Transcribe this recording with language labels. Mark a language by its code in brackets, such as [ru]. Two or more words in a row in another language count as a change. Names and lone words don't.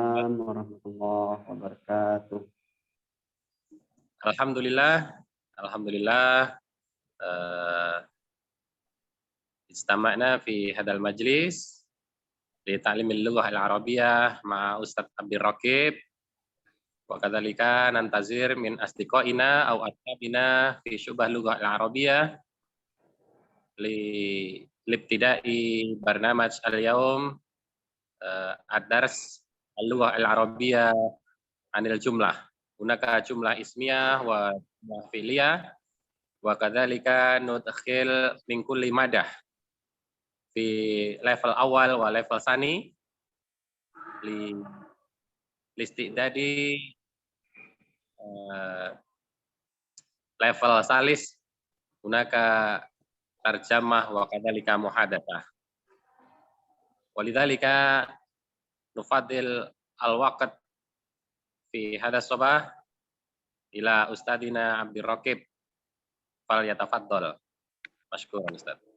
[ar] وعليكم السلام ورحمة الله وبركاته. الحمد لله، اجتمعنا في هذا المجلس لتعليم اللغة العربية مع الأستاذ عبد الرقيب وكذلك ننتظر من أصدقائنا أو أصحابنا في شعبة اللغة العربية لابتداء برنامج اليوم الدرس اللغة العربية عن الجملة. هناك جملة اسمية وجملة فعلية وكذلك ندخل من كل مادة في level أول و level ثاني للاستعداد level ثالث هناك ترجمة وكذلك محادثة. ولذلك نفوض الوقت في هذا الصباح إلى أستاذنا عبد الرقيب فليتفضل. مشكورا أستاذ.